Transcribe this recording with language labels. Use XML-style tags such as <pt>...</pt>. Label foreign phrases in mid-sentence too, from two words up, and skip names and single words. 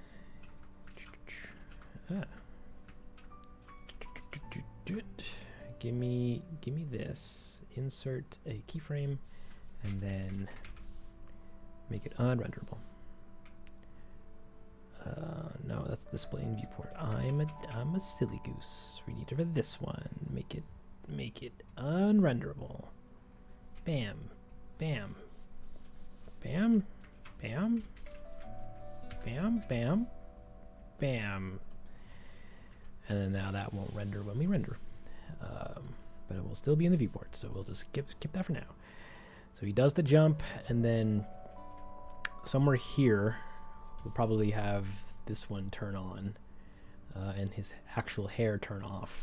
<en>Give me this. Insert a keyframe, and then make it unrenderable. No, that's displaying viewport. I'm a silly goose. We need it for this one. Make it unrenderable. Bam, bam, Bam, bam, bam, bam, bam. And then now that won't render when we render. But it will still be in the viewport, so we'll just skip that for now. So he does the jump, and then somewhere here we'll probably have this one turn on and his actual hair turn off.</en>